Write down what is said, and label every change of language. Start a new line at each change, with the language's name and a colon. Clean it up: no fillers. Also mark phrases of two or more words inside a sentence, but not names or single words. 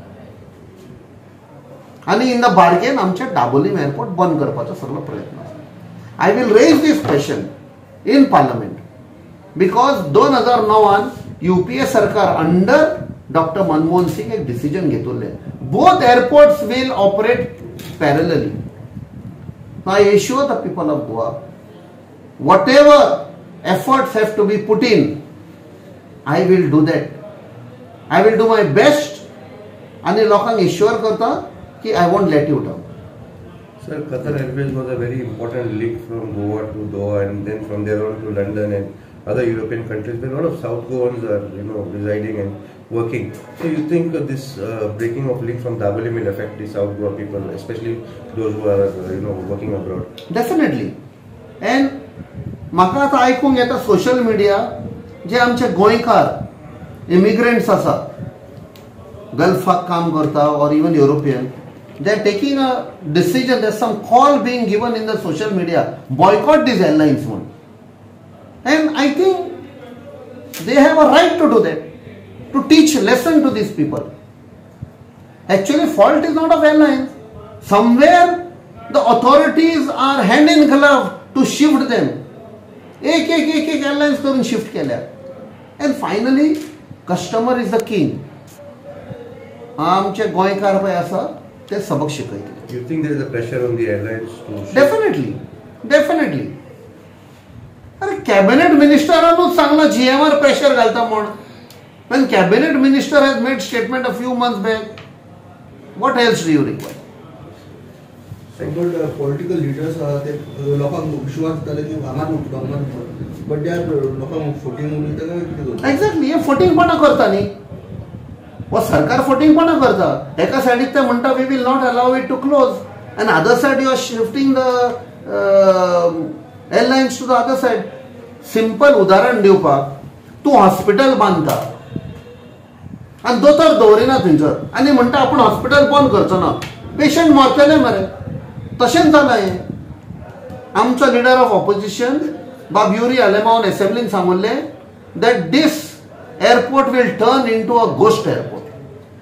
Konkani: आनी
English: in the bargain
Konkani: आमचे डाबोलीम एअरपोर्ट बंद करपाचो सगळो प्रयत्न आसा.
English: I will raise this question in Parliament because 2009 UPA सरकार under Doctor मनमोहन सिंग
Konkani: एक डिसिजन घेतिल्लें.
English: Both airports will operate parallelly. Now I assure the people of Goa, whatever efforts have to be put in, I will do that. I will do my best.
Konkani: आणि लोकांक assure करता की
English: I won't let you down. Sir, Qatar Airways was a very important link from Goa to Doha and then from there on to London and other European countries where a lot of South Goans are, residing and working. So you think this breaking of link from Dabolim will affect the South Goa people, especially those who are, working abroad? Definitely. And
Konkani: म्हाका आतां आयकूंक येता
English: social media,
Konkani: जे आमचे गोंयकार इमिग्रंट्स आसा, गल्फाक काम करता और
English: even European, they are taking a decision. There's some call being given in the social media, boycott these airlines one. And I think they have a right to do that, to teach lesson to these people. Actually, fault is not of airlines. Somewhere the authorities are hand in glove to shift them.
Konkani: एक airlines करून shift केल्या.
English: And finally, customer is the king.
Konkani: आमचे गोंयकार पळय आसा ते सबक शिकयतले.
English: You think there is a pressure on the airlines to shift? Definitely.
Konkani: अरे कॅबिनेट मिनिस्टरानूच सांगला GMR प्रेशर घालता म्हण.
English: When cabinet minister has made statement a few months back, what else do you require? But political leaders
Konkani: ते लोकांक विश्वास जाले की हांगा उठलो,
English: but they are
Konkani: लोकांक फुटींग उलयता काय कितें? Exactly, हे फुटींगपणा करता न्ही. हो सरकार फटींगपणां करता. एका सायडीक ते म्हणटा
English: we will not allow it to close and other side you are shifting the airlines to the other side.
Konkani: सिंपल उदाहरण दिवपाक, तूं हॉस्पिटल बांदता आनी दोतोर दवरिना थंयसर आनी म्हणटा आपूण हॉस्पिटल बंद करचो ना, पेशंट मरतले मरे. तशेंच जालां हें.
English: आमचो Leader of Opposition बाब युरी आलेमावन
Konkani: असेंब्लीन सांगुल्लें
English: that this airport will turn into a ghost airport.